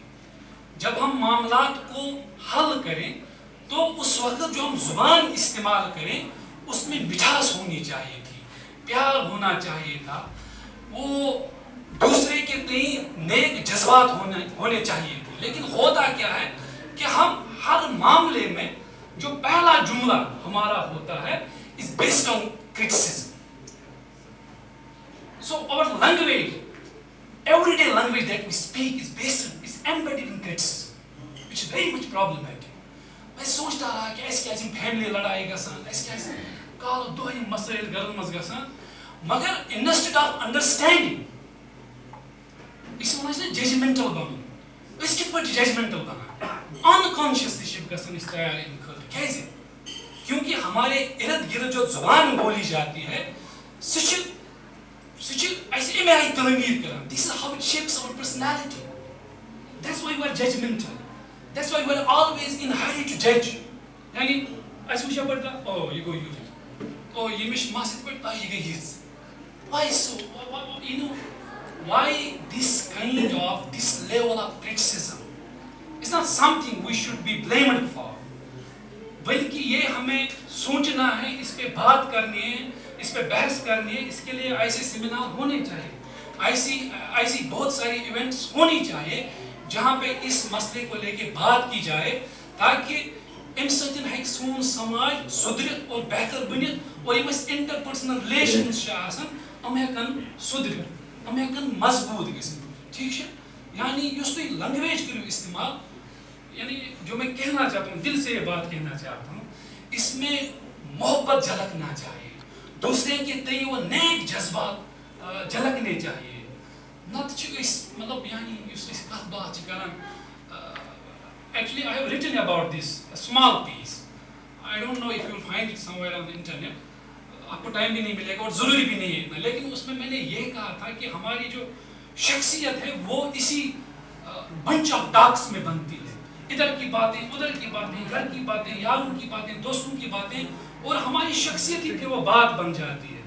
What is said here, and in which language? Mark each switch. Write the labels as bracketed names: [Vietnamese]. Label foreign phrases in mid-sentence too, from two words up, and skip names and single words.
[Urdu] جب ہم معاملات کو حل کریں تو اس وقت جو ہم زبان استعمال کریں اس میں مٹھاس ہونی چاہیے تھی, پیار ہونا چاہیے تھا, وہ دوسرے کے تئیں نیک جذبات ہونے چاہیے تھے. لیکن ہوتا کیا ہے کہ ہم ہر معاملے میں جو پہلا جملہ ہمارا ہوتا ہے [English] is based on criticism. So our language, everyday language that we speak is embedded in criticism, which is very much problematic. [Urdu] میں سوچتا رہا کہ ایسے کیسے [Kashmiri] فیملی لڑائی گژھان, ایسے کیسے کالو دۄہے مسائل گھرن منٛز گژھان, مگر [English] instead of understanding [Kashmiri] أسۍ وَنان چھِ ججمنٹل بنُن. أسۍ کِتھ پٲٹھۍ ججمنٹل بنان unconsciously چھِ گژھان أسۍ تیار اَمہِ خٲطرٕ. کیازِ؟ [Urdu] کیونکہ ہمارے ارد گرد جو زبان بولی جاتی ہے [Kashmiri] سُہ چھِ اَسہِ اَمہِ آیہِ تعمیٖر کران. [English] This is how it shapes our personality. That's why we are judgmental. That's why we are always in a hurry to judge. [Kashmiri] یعنی اَسہِ وٕچھا پَتہٕ او یہِ گوٚو یُتھ, او ییٚمِس مَس یِتھ پٲٹھۍ یہِ گٔے یِژھ. [English] Why so? You know, why this kind of, this level of criticism? It's not something we should be blamed for. [Urdu] بلکہ یہ ہمیں سوچنا ہے, اس پہ بات کرنی ہے, اس پہ بحث کرنی ہے. اس کے لیے ایسے سیمینار ہونے چاہیے, ایسی بہت ساری ایونٹس ہونی چاہیے جہاں پہ اس مسئلے کو لے کے بات کی جائے, تاکہ [Kashmiri] امہِ سۭتۍ ہیٚکہِ سون سماج سُدھرِتھ اور بہتر بٔنِتھ, اور یِم اَسہِ انٹرپرسنل ریلیشنز چھِ آسان یِم ہیٚکن سُدھرِتھ, یِم ہیٚکن مضبوط گٔژھِتھ. ٹھیک چھا؟ [Urdu] یعنی [Kashmiri] یُس تُہۍ لنگویج کٔرِو استعمال, [Urdu] یعنی جو میں کہنا چاہتا ہوں, دل سے یہ بات کہنا چاہتا ہوں, اس میں محبت جھلکنا چاہیے, دوسرے کے تئیں وہ نیک جذبات جھلکنے چاہیے. [Kashmiri] نت چھِ أسۍ مطلب یعنی یُس أسۍ کتھ باتھ چھِ کران. [English] Actually, I have written about this, a small piece. I don't know if you will find it somewhere on the internet. [Urdu] آپ کو ٹائم بھی نہیں ملے گا اور ضروری بھی نہیں ہے اتنا, لیکن اس میں میں نے یہ کہا تھا کہ ہماری جو شخصیت ہے وہ اسی [English] bunch of talks [Urdu] میں بنتی ہے. ادھر کی باتیں, ادھر کی باتیں, گھر کی باتیں, یاروں کی باتیں, دوستوں کی باتیں, اور ہماری شخصیت ہی پھر وہ بات بن جاتی ہے.